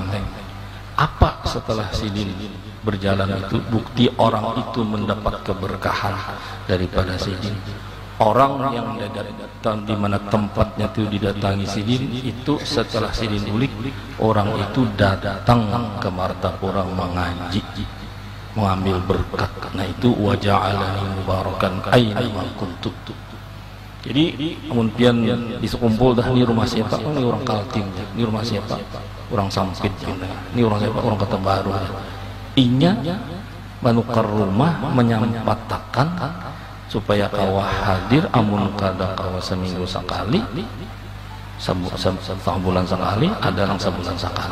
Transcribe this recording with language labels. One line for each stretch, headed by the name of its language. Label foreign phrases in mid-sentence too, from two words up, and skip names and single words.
Indonesian: Apa setelah Sidin berjalan itu bukti orang itu mendapat keberkahan daripada Sidin. Orang yang datang di mana tempatnya itu didatangi Sidin itu setelah Sidin ulik, orang itu datang ke Martapura mengaji, mengambil berkat. Nah itu
Arabic: وجعلني مباركا أينما كنت.
Indonesian: Jadi kemudian disekumpul dah ini rumah siapa? Oh, ini orang Kaltim. Ini rumah siapa? Orang Sampit. Ini orang siapa? Orang Kota Baru.
Banjar: Inya manukar rumah menyampaikan supaya kawah hadir, amun kada kawah seminggu sekali, sebulan sekali, ada yang sebulan sekali.